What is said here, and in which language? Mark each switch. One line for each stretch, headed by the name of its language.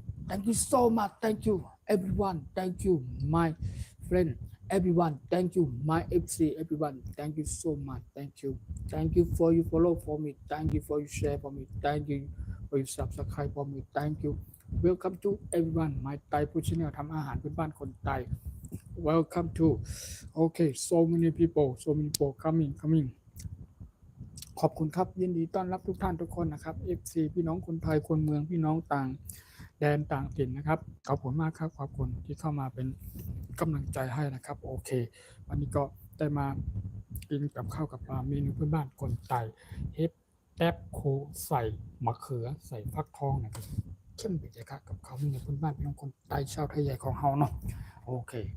English: Thank you so much. Thank you, everyone. Thank you, my friend. Everyone, thank you, my FC. Everyone, thank you so much. Thank you. Thank you for you follow for me. Thank you for you share for me. Thank you for you subscribe for me. Thank you. Welcome to everyone. My Thai food channel
Thai: ทำอาหารพื้นบ้านคนไทย
English: Welcome to. Okay, so many people coming.
Thai: ขอบคุณครับยินดีต้อนรับทุกท่านทุกคนนะครับ FC พี่น้องคนไทยคนเมืองพี่น้องต่างแดนต่างถิ่นนะครับขอบคุณมากครับขอบคุณที่เข้ามาเป็นกำลังใจให้นะครับโอเควันนี้ก็ได้มากินกับข้าวกับปลาเมนูพื้นบ้านคนไทยเฮ็ดแต๊บโคใส่มะเขือใส่ฟักทองนะครับเข้มไปเลยครับกับข้าวเมนูพื้นบ้านพี่น้องคนไทยชาวไทยใหญ่ของเฮาเนาะโอเค